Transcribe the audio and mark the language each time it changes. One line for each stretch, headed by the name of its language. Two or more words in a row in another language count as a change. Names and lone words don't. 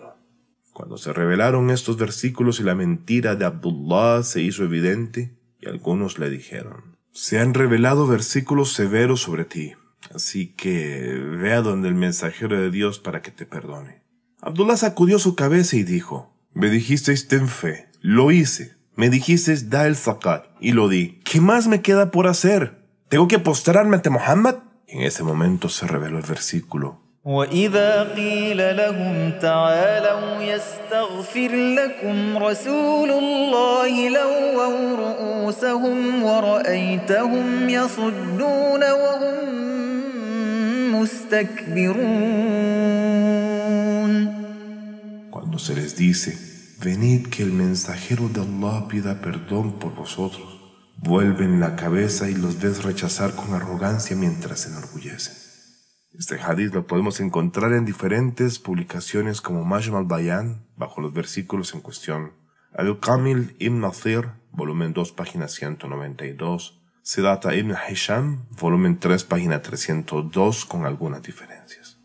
Spanish: Cuando se revelaron estos versículos y la mentira de Abdullah se hizo evidente, y algunos le dijeron: «Se han revelado versículos severos sobre ti, así que ve a donde el mensajero de Dios para que te perdone». Abdullah sacudió su cabeza y dijo: «Me dijisteis ten fe, lo hice. Me dijisteis da el zakat, y lo di. ¿Qué más me queda por hacer? ¿Tengo que postrarme ante Muhammad?». En ese momento se reveló el versículo:
Arabic: وإذا قيل لهم تعالوا يستغفر لكم رسول الله لووا رؤوسهم ورأيتهم يصدون وهم مستكبرون.
Spanish: Cuando se les dice: «Venid que el mensajero de Allah pida perdón por vosotros», vuelven la cabeza y los ves rechazar con arrogancia mientras se enorgullecen. Este hadith lo podemos encontrar en diferentes publicaciones como Majm al-Bayan, bajo los versículos en cuestión, Al-Kamil ibn Athir, volumen 2, página 192, Sidata ibn Hisham, volumen 3, página 302, con algunas diferencias.